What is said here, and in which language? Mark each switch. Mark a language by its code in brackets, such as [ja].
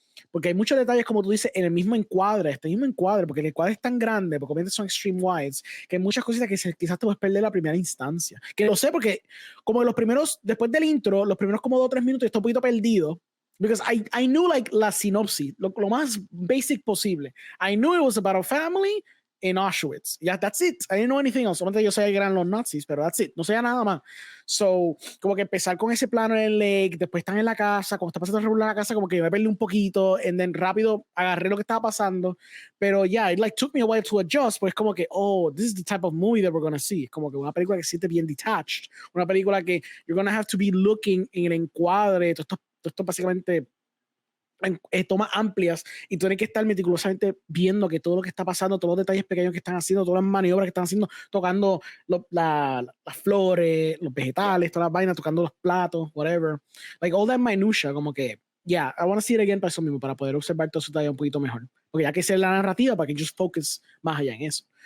[es] Porque hay muchos detalles, como tú dices, en el mismo encuadre, porque el encuadre es tan grande, porque obviamente son [en] extreme wides, [es] que hay muchas cositas que quizás te puedes perder la primera instancia. Que lo sé porque como después del intro, los primeros como 2 o 3 minutos, estoy un poquito perdido. [en] Because I knew like [es] la sinopsis, lo más basic posible. [en] I knew it was about a family in Auschwitz. Yeah, that's it. I didn't know anything else. [es] Solamente yo sabía que eran los nazis, pero [en] that's it. [es] No sabía nada más. So, como que empezar con ese plano en el lake, después están en la casa, cuando está pasando el regular en la casa, como que me perdí un poquito, [en] and then [es] rápido agarré lo que estaba pasando. Pero [en] yeah, it like took me a while to adjust, [es] pues como que, [en] oh, this is the type of movie that we're gonna see. [es] Como que una película que se siente bien detached. Una película que [en] you're gonna have to be looking [es] en el encuadre. Todo esto básicamente tomas amplias y tú tienes que estar meticulosamente viendo que todo lo que está pasando, todos los detalles pequeños que están haciendo, todas las maniobras que están haciendo, tocando las flores, los vegetales, todas las vainas, tocando los platos, [en] whatever, like all that minutia, [es] como que [en] yeah, I want to see it again [es] para eso mismo, para poder observar todo eso todavía un poquito mejor, porque ya que sé la narrativa, para que [en] just focus [es] más allá en eso.